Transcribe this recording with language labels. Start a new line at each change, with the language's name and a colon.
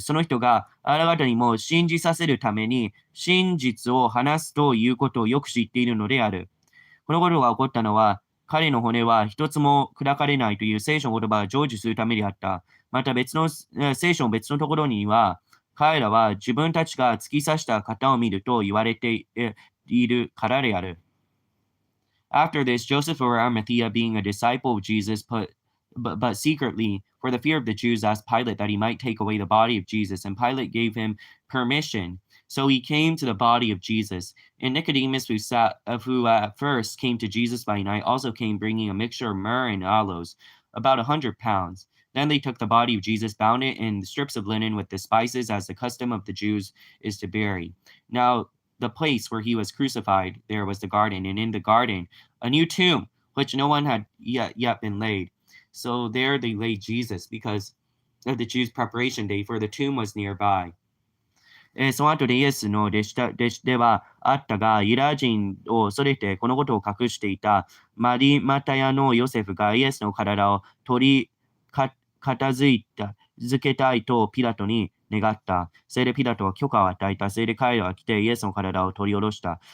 Japanese: その人があなた方にも信じさせるために真実を話すということをよく知っているのである。このことが起こったのは、彼の骨は一つも砕かれないという聖書の言葉が成就するためであった。また聖書の別のところには、彼らは自分たちが突き刺した型を見ると言われているからである。
English: After this, Joseph of Arimathea, being a disciple of Jesus, but secretly, for the fear of the Jews, asked Pilate that he might take away the body of Jesus, and Pilate gave him permission. So he came to the body of Jesus. And Nicodemus, who at first came to Jesus by night, also came bringing a mixture of myrrh and aloes, about 100 pounds. Then they took the body of Jesus, bound it in strips of linen with the spices, as the custom of the Jews is to bury. Now, the place where he was crucified, there was the garden, and in the garden, a new tomb, which no one had yet been laid. So there they laid Jesus, because of the Jews' preparation day, for the tomb was nearby.
Japanese: その後でイエスの弟子ではあったが、ユダヤ人を恐れてこのことを隠していたマリマタヤのヨセフがイエスの体を取り片付けたいとピラトに願った。それでピラトは許可を与えた。それで彼らは来てイエスの体を取り下ろした。